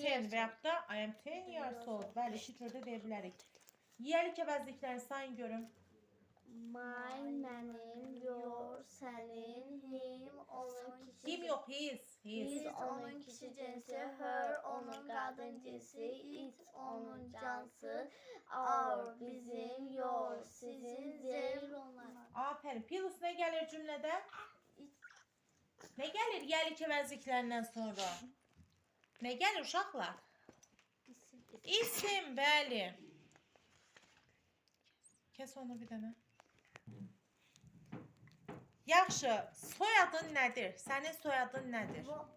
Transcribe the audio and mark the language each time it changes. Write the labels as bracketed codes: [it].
[en] I am 10 [az] və yaxud da [en] I am 10 years old. [az] Bəli, şifrdə deyə bilərik. Yiyəlik əvəzliklərini sayın görüm. My, mənim, your, sənin, him, onun kişi. [en] Him [az] yox, [en] his. [az] His, onun kişi cinsi, her, onun qadın cinsi, it, onun cansı, our, bizim, your, sizin, their, onlar. Afərin. Plus nə gəlir cümlədə? Nə gəlir yiyəlik əvəzliklərindən sonra? Nə gəlir uşaqlar? İsim, bəli. Kes onu bir dənə. Yaxşı, soyadın nədir? Sənin soyadın nədir?